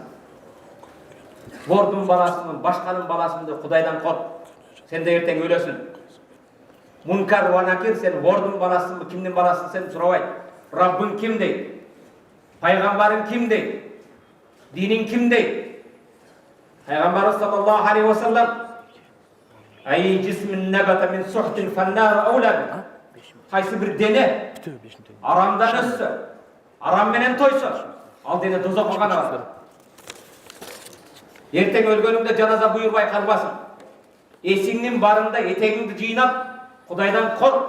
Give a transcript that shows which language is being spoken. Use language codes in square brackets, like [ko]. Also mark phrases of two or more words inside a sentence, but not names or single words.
[ky] Вордун баласынын, башканын баласынын Кудайдан корк. Сен де эртең өлөсүн. Мункар ва накир, сен вордун баласынбы, кимдин баласын сен сурабайт. Раббың ким дейт? Пайгамбарың ким дейт? Диниң ким дейт? Пайгамбарыбыз [ar] صلى الله عليه وسلم أي جسم نبت من سحت فالنار أولى. [ky] Кайсы бир дене арамдан өссө, арам менен тойсо, ал дене дозокко гана барат. Эртең өлгөнүңдө жаназа буйрбай калбасын. Эсиңдин барында этегиңди жыйнап, Кудайдан корк.